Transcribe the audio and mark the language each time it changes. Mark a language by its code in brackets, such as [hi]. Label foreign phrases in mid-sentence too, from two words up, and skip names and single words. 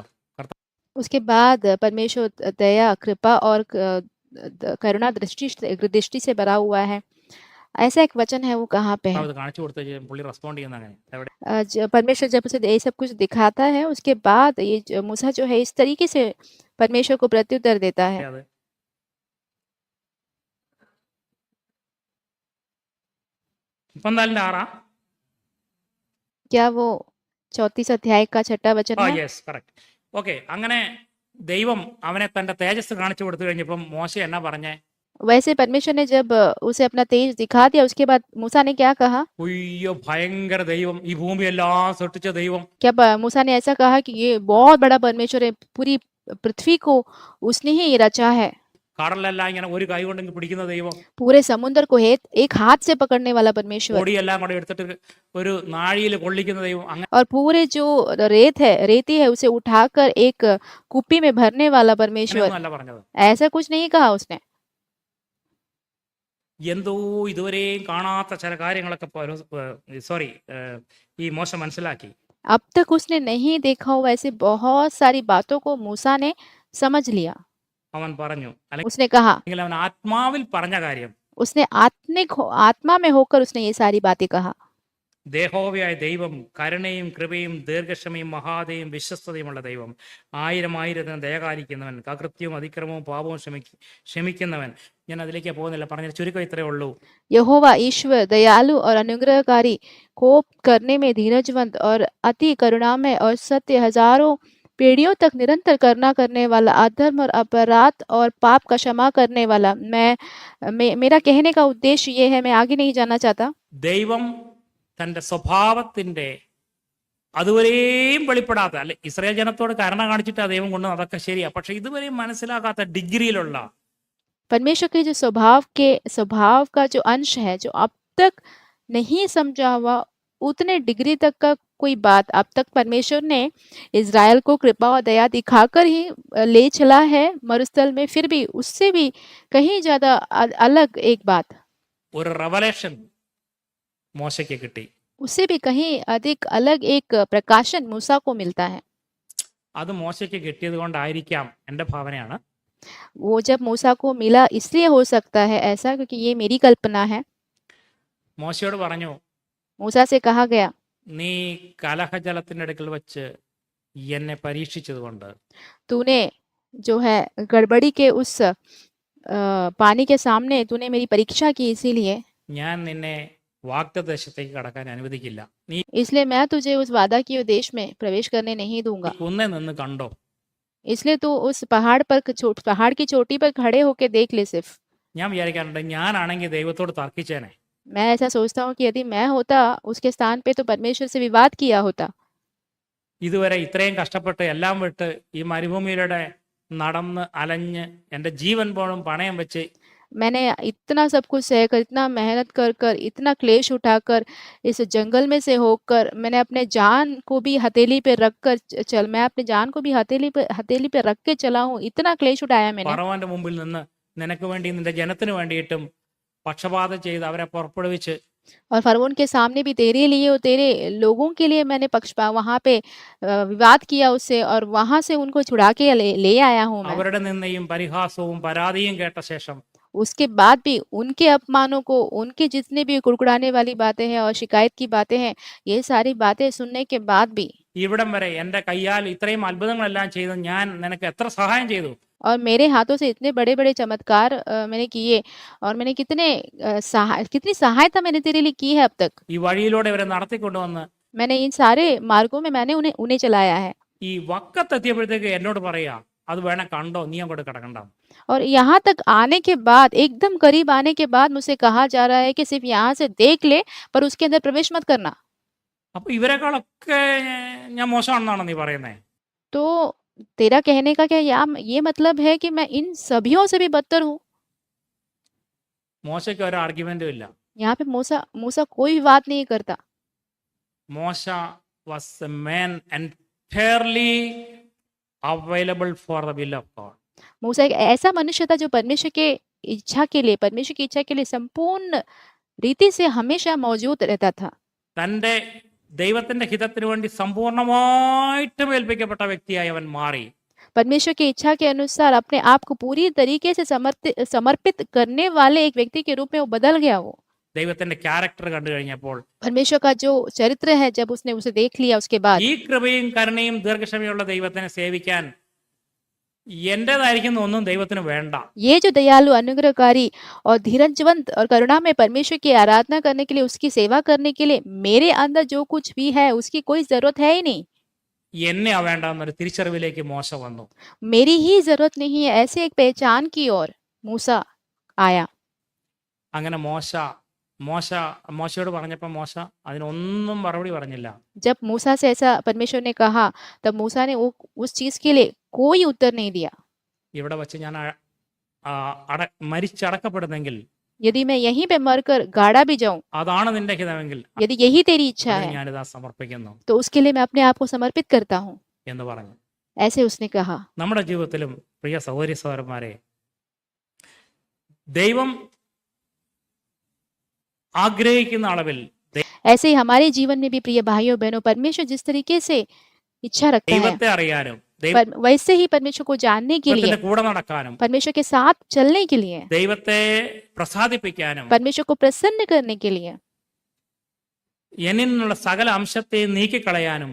[hi] उसके बाद परमेश्वर दया कृपा और करुणा दृष्टि से भरा हुआ है, ऐसा एक वचन है। वो कहाँ पे है? [ml] അത് കാണിച്ചു കൊടുത്ത പുള്ളി റെസ്പോണ്ട് ചെയ്യുന്ന അങ്ങനെ എവിടെ [hi] परमेश्वर जब उसे ये सब कुछ दिखाता है उसके बाद ये मूसा जो है इस तरीके से परमेश्वर को प्रत्युत्तर देता है। [ml] അത് 34:6 [hi] क्या वो 34 अध्याय का 6वां वचन है? [en] Yes correct. Okay. [ml] അങ്ങനെ ദൈവം അവനെ തന്റെ തേജസ് കാണിച്ചു കൊടുത്തു കഴിഞ്ഞപ്പം മോശ എന്നാ പറഞ്ഞേ? [hi] वैसे परमेश्वर ने जब उसे अपना तेज दिखा दिया उसके बाद मूसा ने क्या कहा? [ml] ഉയ്യോ ഭയങ്കര ദൈവം, ഈ ഭൂമി എല്ലാം സൃഷ്ടിച്ച ദൈവം. [hi] क्या मूसा ने ऐसा कहा कि ये बहुत बड़ा परमेश्वर है, पूरी पृथ्वी को उसने ही रचा है, [ml] കടലെല്ലാം ഇങ്ങനെ ഒരു കൈ കൊണ്ട് പിടിക്കുന്ന ദൈവം, [hi] पूरे समुद्र को एक हाथ से पकड़ने वाला परमेश्वर, [ml] പൊടിയെല്ലാം കൂടെ എടുത്തിട്ട് ഒരു നാഴിയിൽ കൊള്ളിക്കുന്ന ദൈവം. അങ്ങനെ [hi] और पूरे जो रेती है उसे उठाकर एक कुप्पी में भरने वाला परमेश्वर। [ml] ഒന്നുമല്ല പറഞ്ഞത്. [hi] ऐसा कुछ नहीं कहा उसने। [ml] എന്തോ ഇതുവരെയും കാണാത്ത ചില കാര്യങ്ങളൊക്കെ ഈ മോശ മനസ്സിലാക്കി. [hi] अब तक उसने नहीं देखा हुआ ऐसी बहुत सारी बातों को मूसा ने समझ लिया। [ml] അവൻ പറഞ്ഞു, [hi] उसने कहा, [ml] അല്ലെങ്കിൽ അവൻ ആത്മാവിൽ പറഞ്ഞ കാര്യം, [hi] उसने आत्मा में होकर उसने ये सारी बातें कहा। [ml] ദേഹോവയായ ദൈവം കരുണയും കൃപയും ദീർഘക്ഷമയും മഹാദയും വിശ്വസ്തതയുമുള്ള ദൈവം, ആയിരത്തിന് ദയകാലിക്കുന്നവൻ, അകൃത്യവും അതിക്രമവും പാപവും ക്ഷമിക്കുന്നവൻ. ഞാൻ അതിലേക്ക് പോകുന്നില്ല, പറഞ്ഞ ചുരുക്കം ഇത്രയേ ഉള്ളൂ. [hi] यहोवा ईश्वर दयालु और अनुग्रहकारी, कोप करने में धीरजवंत और अति करुणामय और सत्य, हजारों पीढ़ियों तक निरंतर करना करने वाला, अधर्म और अपराध और पाप का क्षमा करने वाला। मेरा कहने का उद्देश्य ये है, मैं आगे नहीं जाना चाहता। [ml] ദൈവം തന്റെ സ്വഭാവത്തിന്റെ അതുവരെയും വെളിപ്പെടാത്ത, അല്ലെ ഇസ്രായേൽ ജനത്തോട് കരുണ കാണിച്ചിട്ട് ആ ദൈവം കൊണ്ട് അതൊക്കെ ശരിയാ, പക്ഷെ ഇതുവരെയും മനസ്സിലാകാത്ത ഡിഗ്രിയിലുള്ള [hi] परमेश्वर के जो स्वभाव का जो अंश है, जो अब तक नहीं समझा हुआ, उतने डिग्री तक का कोई बात अब तक परमेश्वर ने इज़राइल को कृपा और दया दिखाकर ही ले चला है मरुस्थल में, फिर भी उससे भी कहीं ज्यादा अलग एक बात, [ml] ഒരു റെവലേഷൻ മോശയ്ക്ക് കിട്ടി. [hi] उससे भी कहीं अधिक अलग एक प्रकाशन मूसा को मिलता है। [ml] അത് മോശയ്ക്ക് കിട്ടിയത് കൊണ്ടായിരിക്കാം, എൻ്റെ ഭാവനയാണ്. [hi] वो जब मूसा को मिला इसलिए हो सकता है ऐसा, क्योंकि ये मेरी कल्पना है। [ml] മോശയോട് പറഞ്ഞു, [hi] मूसा से कहा गया, [ml] നീ കലഹജലത്തിൻ്റെ അടുക്കൽ വെച്ച് എന്നെ പരീക്ഷിച്ചത് കൊണ്ട് [hi] तूने जो है गड़बड़ी के उस पानी के सामने तूने मेरी परीक्षा की, इसीलिए [ml] ഞാൻ നിന്നെ വാഗ്ദത്തദേശത്തേക്ക് കടക്കാൻ അനുവദിക്കില്ല. നീ [hi] इसलिए मैं तुझे उस वादा किए देश में प्रवेश करने नहीं दूंगा। [ml] കുന്നേ നിന്ന് കണ്ടോ. [hi] इसलिए तू उस पहाड़ की चोटी पर खड़े होके देख ले सिर्फ। [ml] ഞാൻ വിചാരിക്കാറുണ്ട്, ഞാനാണെങ്കിൽ ദൈവത്തോട് തർക്കിച്ചേനെ. [hi] मैं ऐसा सोचता हूँ कि यदि मैं होता उसके स्थान पे तो परमेश्वर से विवाद किया होता। [ml] ഇതുവരെ ഇത്രയും കഷ്ടപ്പെട്ട് എല്ലാം വിട്ട് ഈ മരുഭൂമിയിലൂടെ നടന്ന് അലഞ്ഞ് എൻ്റെ ജീവൻ പോലും പണയം വെച്ച് [hi] मैंने इतना सब कुछ सहकर, इतना मेहनत कर कर, इतना क्लेश उठाकर, इस जंगल में से होकर, मैंने अपने जान को भी हथेली पे रख कर मैं अपने जान को भी हथेली पे रख के चला हूँ। इतना क्लेश उठाया मैंने। [ml] ഫറവോന്റെ മുമ്പിൽ നിന്ന് നിനക്ക് വേണ്ടി നിന്റെ ജനത്തിന് വേണ്ടിയിട്ടും പക്ഷപാതം ചെയ്ത് അവരെ പുറപ്പെടുവിച്ച് [hi] और फरवोन के सामने भी तेरे लिए और तेरे लोगों के लिए मैंने वहां पे विवाद किया उससे, और वहां से उनको छुड़ा के ले आया हूँ मैं। [ml] അവരുടെ നിന്നയും പരിഹാസവും പരാതിയും കേട്ട ശേഷം [hi] उसके बाद भी उनके अपमानों को, उनके जितने भी कुड़कुड़ाने वाली बातें हैं और शिकायत की बातें हैं, ये सारी बातें सुनने के बाद भी, [ml] ഇവിടം വരെ എൻ്റെ കയ്യാൽ ഇത്രയും അത്ഭുതങ്ങളെല്ലാം ചെയ്ത് ഞാൻ നിനക്ക് എത്ര സഹായം ചെയ്തു. [hi] और मेरे हाथों से इतने बड़े बड़े चमत्कार मैंने किए, और मैंने कितनी सहायता मैंने तेरे लिए की है अब तक। [ml] ഈ വഴിയിലൂടെ ഇവരെ നടത്തിക്കൊണ്ടുവന്ന് [hi] मैंने इन सारे मार्गों में मैंने उन्हें चलाया है। [ml] ഈ വക്കത്തെത്തിയപ്പോഴത്തേക്ക് എന്നോട് പറയാ, അത് വേണം കണ്ടോ, നീ അങ്ങോട്ട് കിടക്കണ്ട. [hi] और यहाँ तक आने के बाद, एकदम करीब आने के बाद मुझसे कहा जा रहा है कि सिर्फ यहाँ से देख ले, पर उसके अंदर प्रवेश मत करना। [ml] അപ്പൊ ഇവരെക്കാളൊക്കെ ഞാൻ മോശമാണെന്നാണ് നീ പറയുന്നത്. [hi] तो तेरा कहने का क्या ये मतलब है कि मैं इन सभियों से भी बदतर हूँ? [ml] മോശയ്ക്ക് ഒരു ആർഗ്യുമെന്റും ഇല്ല. [hi] यहाँ पे मूसा कोई विवाद नहीं करता। [en] മോശ was a man entirely available for the will of God. [hi] मूसा एक ऐसा मनुष्य था जो परमेश्वर की इच्छा के लिए संपूर्ण रीति से हमेशा मौजूद रहता था। [ml] തൻ്റെ ദൈവത്തിന്റെ ഹിതത്തിന് വേണ്ടി സമ്പൂർണമായിട്ടും ഏൽപ്പിക്കപ്പെട്ട വ്യക്തിയായി അവൻ മാറി. [hi] परमेश्वर की इच्छा के अनुसार अपने आप को पूरी तरीके से समर्पित करने वाले एक व्यक्ति के रूप में वो बदल गया। वो [ml] ദൈവത്തിന്റെ ക്യാരക്ടർ കണ്ടു കഴിഞ്ഞപ്പോൾ [hi] परमेश्वर का जो चरित्र है, जब उसने उसे देख लिया उसके बाद, [ml] ഈ കൃപയും കരുണയും ദീർഘക്ഷമയുള്ള ദൈവത്തിനെ സേവിക്കാൻ എന്റേതായിരിക്കുന്ന ഒന്നും ദൈവത്തിന് വേണ്ട. [hi] ये जो दयालु, अनुग्रहकारी और धीरजवंत और करुणा में परमेश्वर की आराधना करने के लिए, उसकी सेवा करने के लिए मेरे अंदर जो कुछ भी है उसकी कोई जरूरत है ही नहीं। [ml] എന്നെയാ വേണ്ട എന്നൊരു തിരിച്ചറിവിലേക്ക് മോശ വന്നു. [hi] मेरी ही जरूरत नहीं है, ऐसे एक पहचान की ओर मूसा आया। [ml] അങ്ങനെ മോശയോട് പറഞ്ഞപ്പോൾ മോശ അതിനൊന്നും മറുപടി പറഞ്ഞില്ല. [hi] जब मूसा से ऐसा परमेश्वर ने कहा, तब मूसा ने उस चीज के लिए कोई उत्तर नहीं दिया। [ml] ഇവിടെ വച്ച് ഞാൻ മരിച്ചടക്കപ്പെടുന്നെങ്കിൽ, [hi] यदि मैं यहीं पे मरकर गाड़ा भी जाऊं, [ml] അതാണ് നിന്റെ ഹിതമെങ്കിൽ [hi] यदि यही तेरी इच्छा है, [ml] ഞാനിതാ സമർപ്പിക്കുന്നു [hi] तो उसके लिए मैं अपने आप को समर्पित करता हूँ, [ml] എന്ന് പറഞ്ഞു. [hi] ऐसे उसने कहा। [ml] നമ്മുടെ ജീവിതത്തിലും പ്രിയ സഹോദരി സഹോദരന്മാരെ, ദൈവം ആഗ്രഹിക്കുന്ന അളവിൽ, [hi] ऐसे ही हमारे जीवन में भी प्रिय भाइयों बहनों, परमेश्वर जिस तरीके से इच्छा रखता है, [ml] ദൈവത്തെ അറിയാനും [hi] वैसे ही परमेश्वर को जानने के लिए, [ml] ദൈവത്തിന്റെ കൂടെ നടക്കാനും, [hi] परमेश्वर के साथ चलने के लिए, [ml] ദൈവത്തെ പ്രസാദിപ്പിക്കാനും, [hi] परमेश्वर को प्रसन्न करने के लिए, [ml] എന്നിൽ നിന്നുള്ള സകല അംശത്തെയും നീക്കിക്കളയാനും